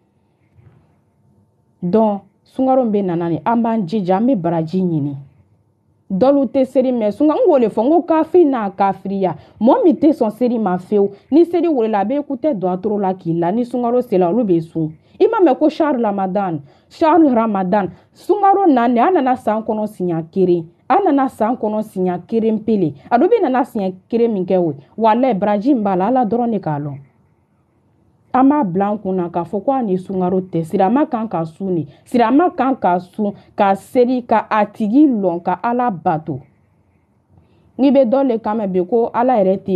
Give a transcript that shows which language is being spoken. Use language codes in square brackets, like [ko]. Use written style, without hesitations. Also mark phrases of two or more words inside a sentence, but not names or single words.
[bm] donc sunkaro bɛ nana ni an b'an jija an bɛ baraji ɲini dɔlu tɛ seri mɛ sunga n k'o de fɔ n ko kafiri n'a kafiriya mɔgɔ min tɛ sɔn seri ma fewu ni seri welela a bɛ écouter duwa toro la k'i la ni sunkaro sera olu bɛ sun i ma mɛn ko [ar] شهر رمضان [bm] sunkaro nane an nana san kɔnɔ siɲɛ kelen an nana san kɔnɔ siɲɛ kelen pele a dɔ bɛ nana siɲɛ kelen min kɛ o walayi baraji min b'a la ala dɔrɔn de k'a lɔn an b'a bila an kunna k'a fɔ ko a ni sunkaro tɛ sirama kan ka sun ne sirama kan ka sun ka seri ka a tigi lɔn ka ala bato n'i bɛ dɔ le kan mɛn bi ko ala yɛrɛ tɛ